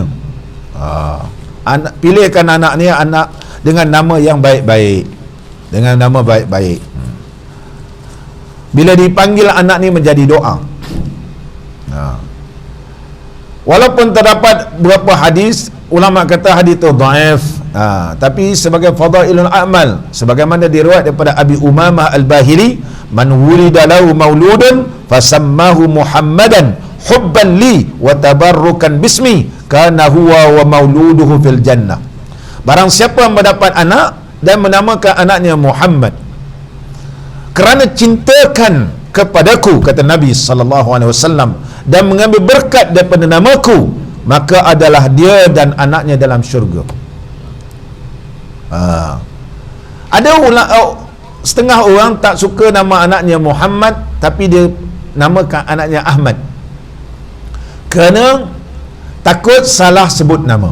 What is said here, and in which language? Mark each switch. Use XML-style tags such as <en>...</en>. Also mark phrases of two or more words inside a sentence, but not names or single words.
<ms>Pilihkan anak ni anak dengan nama yang baik-baik, dengan nama baik-baik. Bila dipanggil anak ni menjadi doa. Walaupun terdapat beberapa hadis, ulama kata hadis itu dhaif, tapi sebagai</ms> <ar>فضائل الأعمال,</ar> <ms>sebagaimana diriwayat daripada Abi Umamah Al-Bahili,</ms> <ar>من ولد له مولود فسماه محمدا حبا لي وتبركا باسمي كان هو ومولوده في الجنة.</ar> <ms>Barang siapa yang mendapat anak dan menamakan anaknya Muhammad kerana cintakan kepadaku, kata Nabi</ms> <ar>صلى الله عليه وسلم,</ar> <ms>dan mengambil berkat daripada namaku, maka adalah dia dan anaknya dalam syurga. Ada setengah orang tak suka nama anaknya Muhammad, tapi dia namakan anaknya Ahmad kerana takut salah sebut nama.</ms>